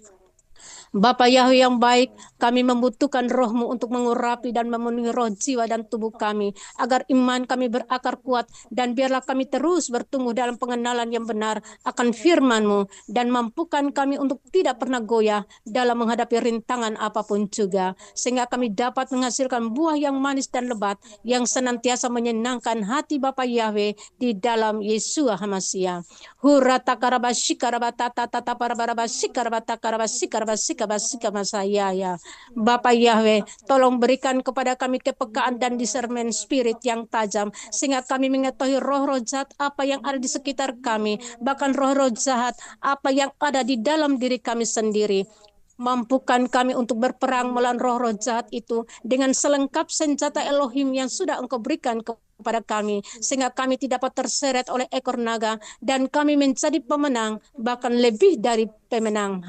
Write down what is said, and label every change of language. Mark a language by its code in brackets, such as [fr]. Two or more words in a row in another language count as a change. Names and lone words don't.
[id] Bapa Yahweh yang baik, kami membutuhkan Roh-Mu untuk mengurapi dan memenuhi roh, jiwa, dan tubuh kami, agar iman kami berakar kuat, dan biarlah kami terus bertumbuh dalam pengenalan yang benar akan firman-Mu, dan mampukan kami untuk tidak pernah goyah dalam menghadapi rintangan apapun juga, sehingga kami dapat menghasilkan buah yang manis dan lebat, yang senantiasa menyenangkan hati Bapa Yahweh di dalam Yeshua HaMashiach. Hurata karabashi karabata tata parabarabashi karabata karabasi karabasi masaya ya. Bapak Yahweh, tolong berikan kepada kami kepekaan dan [en] discernment spirit [id] yang tajam, sehingga kami mengetahui roh-roh jahat apa yang ada di sekitar kami, bahkan roh-roh jahat apa yang ada di dalam diri kami sendiri. Mampukan kami untuk berperang melawan roh-roh jahat itu dengan selengkap senjata Elohim yang sudah Engkau berikan kepada kami, sehingga kami tidak dapat terseret oleh ekor naga, dan kami menjadi pemenang, bahkan lebih dari pemenang.